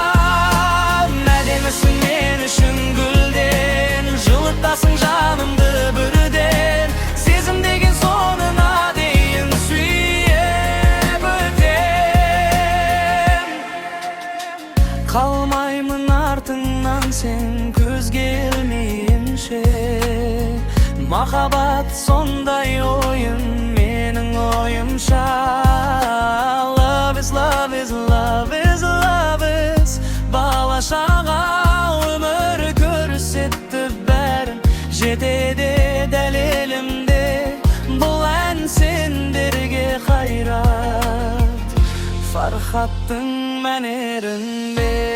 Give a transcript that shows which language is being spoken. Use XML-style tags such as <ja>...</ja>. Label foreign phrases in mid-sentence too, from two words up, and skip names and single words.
<kk>Әдемісің мен үшін гүлден, жылы Жылытасың жанымды бірден, сезім деген соңына дейін сүйіп өтем. Қалмаймын артыңнан сен көзге ілмейінше, махаббат сондай ойын менің ойымша.</kk> <en>Love is, love is, love is, love is.</en> <kk>Бала-шаға өмір көрсетті бәрін, жетеді дәл елімде бұл ән сендерге қайрат, Фархаттың мәнерінде.</kk>